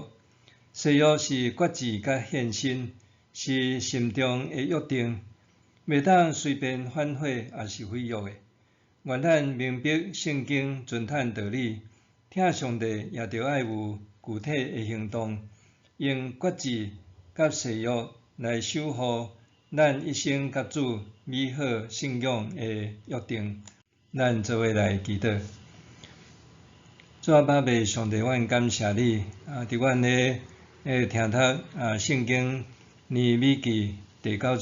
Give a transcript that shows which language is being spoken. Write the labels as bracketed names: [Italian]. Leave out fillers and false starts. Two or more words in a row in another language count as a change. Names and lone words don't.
[Min Nan Chinese] 誓约是决志甲献身，是心中的约定，袂当随便反悔也是毁约的。愿咱明白圣经，遵趁道理，听上帝也着爱有具体的行动，用决志甲誓约来守护咱一生甲主美好信仰的约定。咱做伙来祈祷。主啊，爸爸，上帝，阮感谢你伫阮咧听读圣经尼米记第9